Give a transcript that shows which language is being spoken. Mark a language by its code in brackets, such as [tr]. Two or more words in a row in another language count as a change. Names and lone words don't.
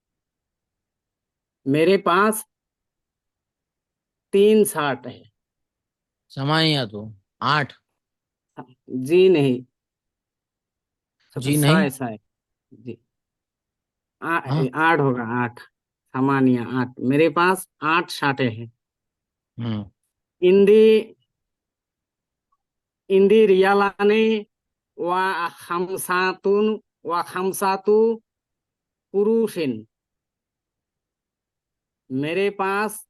[hi] मेरे पास 3 शॉट है। समानिया तो 8। जी नहीं, जी नहीं। ऐसा है जी। हाँ। 8 होगा, 8 सामान्य 8। मेरे पास 8 शाटे हैं। हम्म [ar] عندي عندي ريالان وخمسة وخمسة قروش. [hi] मेरे पास